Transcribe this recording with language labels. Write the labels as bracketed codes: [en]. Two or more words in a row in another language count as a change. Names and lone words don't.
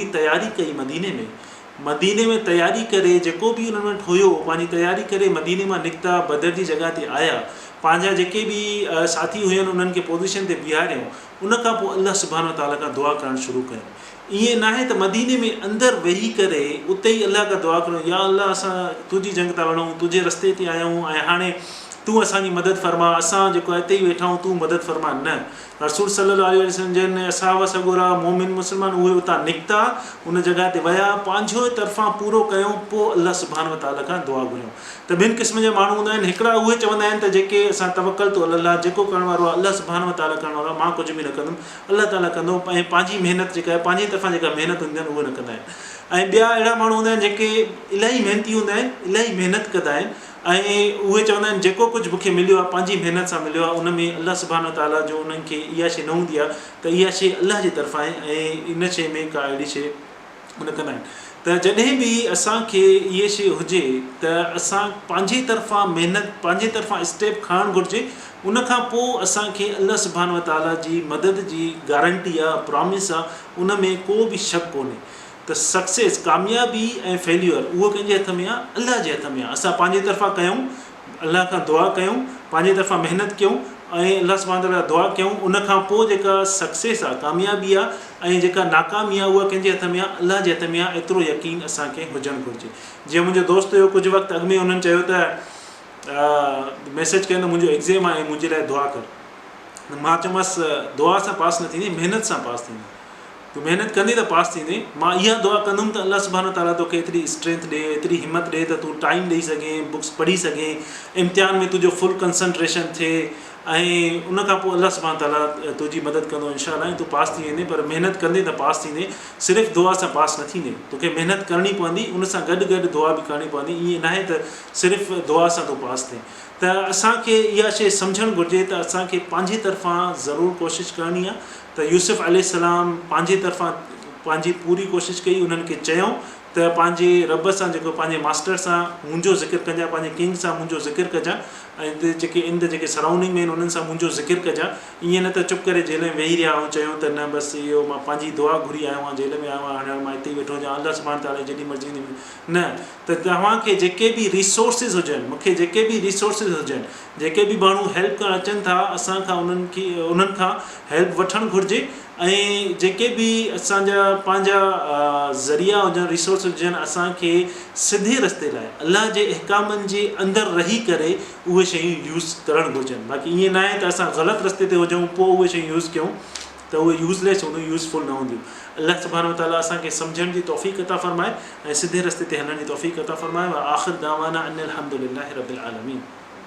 [sd] तयारी कई मदीने में तयारी करे जेको बि उन्हनि वटि हुयो पंहिंजी तयारी करे मदीने मां निकिता बदर जी जॻह ते आया पंहिंजा जेके बि साथी हुयनि उन्हनि खे पोज़ीशन ते बीहारियऊं उनखां पोइ अल्लाह [ar] سبحانه وتعالى [sd] खां दुआ करणु शुरू कयूं ईअं न आहे त मदीने में अंदरि वेही करे उते ई अल्लाह खां दुआ कयूं या अल्लाह असां तुंहिंजी जंग था वञूं तुंहिंजे रस्ते ते आया आहियूं ऐं हाणे तूं असांजी मदद फरमा, असां जेको हिते ई वेठा आहियूं तूं मदद फरमा। न, रसूल [ar] صلى الله عليه وسلم [sd] जिन असहाब सगोरा मोमिन मुस्लमान उहे उतां निकिता, उन जॻह ते विया, पंहिंजो तरफ़ां पूरो कयूं, पोइ अल्लाह [ar] سبحانه وتعالى [sd] खां दुआ घुरियूं। त ॿिनि क़िस्म जा माण्हू हूंदा आहिनि, हिकिड़ा उहे चवंदा आहिनि त जेके असां तवक्कल तो अल्लाह, जेको करण वारो आहे अल्लाह [ar] سبحانه وتعالى [sd] करण वारो आहे, मां कुझु बि न कंदुमि, अल्लाह ताला कंदो, ऐं पंहिंजी महिनत जेका आहे पंहिंजी तरफ़ां जेका महिनत हूंदी आहिनि उहे न कंदा आहिनि। ऐं ॿिया अहिड़ा माण्हू हूंदा आहिनि जेके इलाही महिनती हूंदा आहिनि, इलाही महिनत कंदा आहिनि, ऐं उहे चवंदा आहिनि जेको कुझु मूंखे मिलियो आहे पंहिंजी महिनत सां मिलियो आहे, उन में अल्लाह [ar] سبحانه وتعالى [sd] जो उन्हनि खे इहा शइ न हूंदी आहे त इहा शइ अल्लाह जी तरफ़ां आहे, ऐं इन शइ में का अहिड़ी शइ उन कंदा आहिनि। त जॾहिं बि असांखे इहे शइ हुजे त असां पंहिंजी तरफ़ां महिनत, पंहिंजी तरफ़ां स्टेप खणणु घुरिजे, उनखां पोइ असांखे अल्लाह [ar] سبحانه وتعالى [sd] जी मदद जी गारंटी आहे, प्रॉमिस आहे, उन में को बि शक कोन्हे। त सक्सेस, कामयाबी ऐं फेल्यूर उहो कंहिंजे हथ में आहे, अल्लाह जे हथ में आहे। असां पंहिंजी तरफ़ां कयूं, अल्लाह खां दुआ कयूं, पंहिंजी तरफ़ां महिनत कयूं ऐं अल्लाह [ar] سبحانه وتعالى [sd] दुआ कयूं, उनखां पोइ जेका सक्सेस आहे, कामयाबी आहे, ऐं जेका नाकामी आहे उहा कंहिंजे हथ में आहे, अल्लाह जे हथ में आहे। एतिरो यकीन असांखे हुजणु घुरिजे। जीअं मुंहिंजो दोस्त हुयो, कुझु वक़्तु अॻु में हुननि चयो त मैसेज कयो त मुंहिंजो एग्ज़ाम आहे, मुंहिंजे लाइ दुआ कर। मां चयोमांसि दुआ सां पास न थींदी, महिनत सां पास थींदी, तूं महिनत कंदी त पास थींदे। मां इहा दुआ कंदुमि त अल्लाह [ar] سبحانه وتعالى [sd] तोखे एतिरी स्ट्रेंथ ॾे, एतिरी हिमत ॾे त तूं टाइम ॾेई सघें, बुक्स पढ़ी सघें, इम्तिहान में तुंहिंजो [en] full concentration [sd] थिए, ऐं उनखां पोइ अल्लाह [ar] سبحانه وتعالى [sd] तुंहिंजी मदद कंदो इंशाअल्लाह, ऐं तूं पास थी वेंदे। पर महिनत कंदे त पास थींदे, सिर्फ़ु दुआ सां पास न थींदे, तोखे महिनत करणी पवंदी, उन सां गॾु गॾु दुआ बि करणी पवंदी। ईअं न आहे त सिर्फ़ु दुआ सां तूं पास थिए। त असांखे इहा शइ सम्झणु घुरिजे त असांखे पंहिंजी तरफ़ां ज़रूरु कोशिशि करणी आहे। त यूसुफ अलैहिस्सलाम पंहिंजी तरफ़ां पंहिंजी पूरी कोशिशि कई, उन्हनि खे चयूं त पंहिंजे रब सां, जेको पंहिंजे मास्टर सां मुंहिंजो ज़िक्र कजां, पंहिंजे किंग सां मुंहिंजो ज़िक्र कजां, ऐं जेके इन जेके सराउंडिंग में आहिनि उन्हनि सां मुंहिंजो ज़िक्र कजां। ईअं न त चुप करे जेल में वेही रहिया ऐं चयूं त न बसि इहो मां पंहिंजी दुआ घुरी आयो आहियां, जेल में आयो आहियां, हाणे मां हिते ई वेठो हुजां, अल्लाह [ar] سبحانه وتعالى [sd] जेॾी मर्ज़ी न। त तव्हांखे जेके बि रिसोर्सिस हुजनि, मूंखे जेके बि रिसोर्सिस हुजनि, जेके बि माण्हू हेल्प करणु अचनि था, असांखां उन्हनि खां हेल्प वठणु घुरिजे। ऐं जेके बि असांजा पंहिंजा ज़रिया हुजनि, रिसोर्स हुजनि, असांखे सिधे रस्ते लाइ अल्लाह जे अहकामनि जे अंदरि रही करे उहे शयूं यूज़ करणु घुरिजनि। बाक़ी ईअं न आहे त असां ग़लति रस्ते ते हुजूं पोइ उहे शयूं यूज़ कयूं त उहे यूज़लेस हूंदियूं, यूज़फुल न हूंदियूं। अल्लाह [ar] سبحانه وتعالى [sd] असांखे सम्झण जी तौफ़ीक़ अता फ़रमाए ऐं सिधे रस्ते ते हलण जी तौफ़ीक़ अता फ़रमाए। [ar] وآخر دعوانا أن الحمد لله رب العالمين.